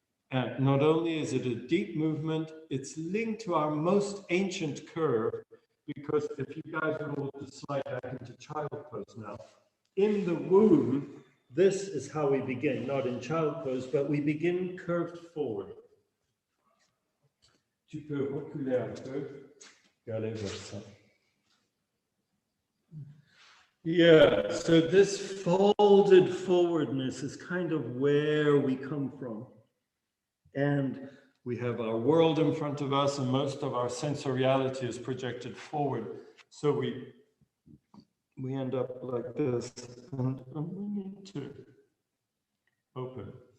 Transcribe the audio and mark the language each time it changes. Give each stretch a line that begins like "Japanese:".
English: And not only is it a deep movement, it's linked to our most ancient curve, because if you guys are able to slide back into child pose now, in the womb, this is how we begin, not in child pose, but we begin curved forward.
French: Tu peux reculer un peu et aller vers ça.
English: Yeah, so this folded forwardness is kind of where we come from. And we have our world in front of us, and most of our sensoriality is projected forward. So we end up like this, and we need to open.